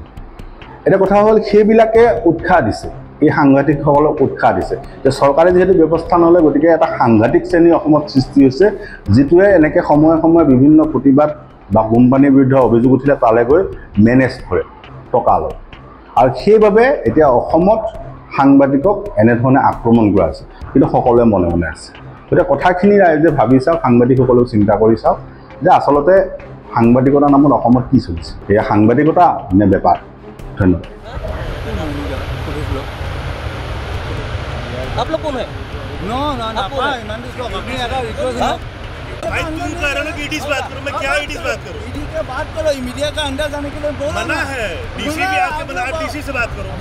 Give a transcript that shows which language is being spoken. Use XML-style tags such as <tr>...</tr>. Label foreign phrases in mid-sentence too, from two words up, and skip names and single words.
<as>এটা কথা হ'ল সেইবিলাকে উৎসাহ দিছে, এই সাংঘাতিকসকলক উৎসাহ দিছে যে চৰকাৰে যিহেতু ব্যৱস্থা নলয়, গতিকে এটা সাংঘাতিক শ্ৰেণী অসমত সৃষ্টি হৈছে যিটোৱে এনেকৈ সময়ে সময়ে বিভিন্ন প্ৰতিবাদ বা কোম্পানীৰ বিৰুদ্ধে অভিযোগ উঠিলে তালৈ গৈ মেনেজ কৰে, টকা লয়। আৰু সেইবাবে এতিয়া অসমত সাংবাদিকক এনেধৰণে আক্ৰমণ কৰা আছে কিন্তু সকলোৱে মনে মনে আছে গতিকে কথাখিনি ৰাইজে ভাবি চাওক সাংবাদিকসকলেও চিন্তা কৰি চাওক যে আচলতে সাংবাদিকতাৰ নামত অসমত কি চলিছে এয়া সাংবাদিকতা নে বেপাৰ ধন্যবাদ</as> <hi>आप लोग कौन है</hi> <en>no no</en> <hi>ना अपनी अगर रिक्वेस्ट है भाई तुम कह रहे हो कि ईडी से बात करो मैं क्या ईडी से बात करूं ईडी के बात करो मीडिया का अंदर जाने के लिए बोलो मना है डीसी भी आपके मना डीसी से बात करो</hi>